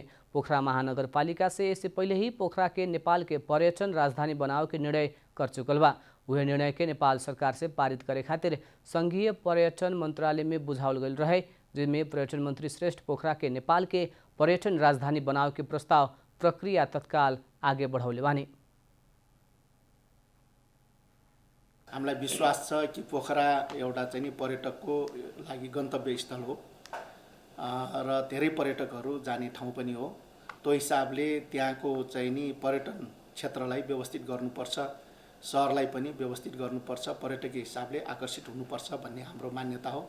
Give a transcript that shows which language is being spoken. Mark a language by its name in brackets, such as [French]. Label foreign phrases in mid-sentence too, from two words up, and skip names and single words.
[Bhojpuri] पोखरा महानगर पालिका से इससे पहले ही पोखरा के नेपाल के पर्यटन राजधानी बनावे के निर्णय कर चुकल बा। वह निर्णय के नेपाल सरकार से पारित करे खातिर संघीय पर्यटन मंत्रालय में बुझावल गई रहे, जिसमें पर्यटन मंत्री श्रेष्ठ पोखरा के नेपाल के पर्यटन राजधानी बनावे के प्रस्ताव प्रक्रिया तत्काल आगे बढ़ौले बानी। [Nepali] हामीलाई विश्वास छ कि पोखरा एउटा चाहिँ नि पर्यटकको लागि गन्तव्य स्थल हो र धेरै पर्यटकहरू जाने ठाउँ पनि हो। त्यो हिसाबले त्यहाँको चाहिँ नि पर्यटन क्षेत्रलाई व्यवस्थित गर्नुपर्छ, शहरलाई पनि व्यवस्थित गर्नुपर्छ, पर्यटकीय हिसाबले आकर्षित हुनुपर्छ भन्ने हाम्रो मान्यता हो।